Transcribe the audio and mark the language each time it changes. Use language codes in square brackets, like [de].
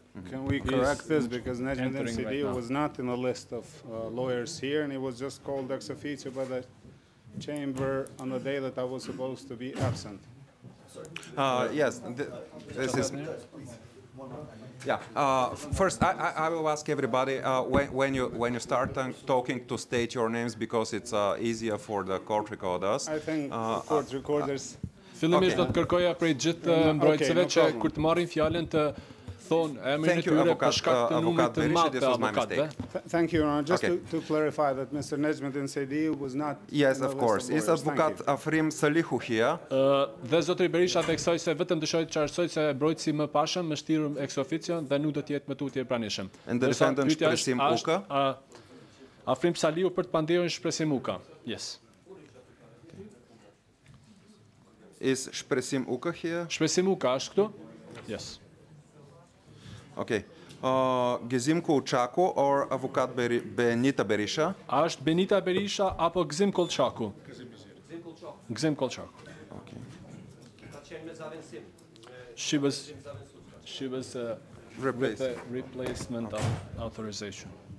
[en] Can we correct this because Nejmedin Sejdiu was not in the list of lawyers here and he was just called ex officio by the chamber on the day that I was supposed to be absent. Yes, this is... Yeah. First, I will ask everybody when you start talking to state your names because it's easier for the court recorders. I think court recorders. [sq] Fillimisht do të kërkoja prej gjithë mbrojtësve që kur të marrin fjalën të thonë emrin e tyre për shkak të numrit të madh të avokatëve. [en] Thank you, Your Honor. Just to clarify that Mr. Nejmedin Sejdiu was not. Yes, of course. Is Avokat Afrim Salihu here? [sq] Dhe zotëri Berisha theksoi se vetëm dëshiroj të qartësoj se mbrojtësi më pashëm më shtirur ex officio dhe nuk do të jetë më tutje e pranishëm. [en] And the defendant Shpresim Uka? [sq] Afrim Salihu për të pandehurin Shpresim Uka. [en] Yes. Is Shpresim Uka here? [sq] Shpresim Uka është këtu? [en] Yes. Okay. Gzim Kolçaku or Avokat Benita Berisha? [sq] A është Benita Berisha apo Gzim Kolçaku? Gzim Kolçaku. [en] Okay. She was with the replacement authorization.